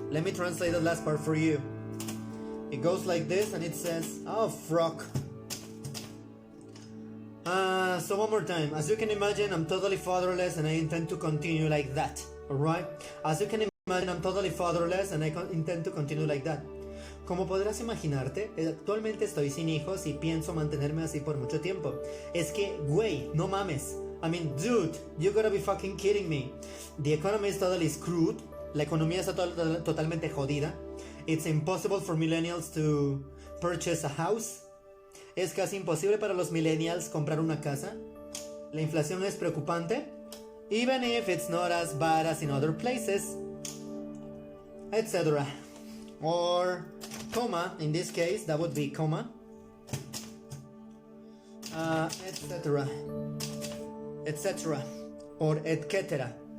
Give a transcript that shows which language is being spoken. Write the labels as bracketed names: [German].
[English] Let me translate the last part for you. It goes like this and it says, oh, frog. So one more time. As you can imagine, I'm totally fatherless and I intend to continue like that. Alright? As you can imagine, I'm totally fatherless and I intend to continue like that. [Spanish] Como podrás imaginarte, actualmente estoy sin hijos y pienso mantenerme así por mucho tiempo. Es que, güey, no mames. [English] I mean, dude, you gotta be fucking kidding me. The economy is totally screwed. [Spanish] La economía está totalmente jodida. [English] It's impossible for millennials to purchase a house. [Spanish] Es casi imposible para los millennials comprar una casa. La inflación es preocupante. [English] Even if it's not as bad as in other places. Etc. Or, comma, in this case, that would be comma. Etc. Etc. Or et cetera.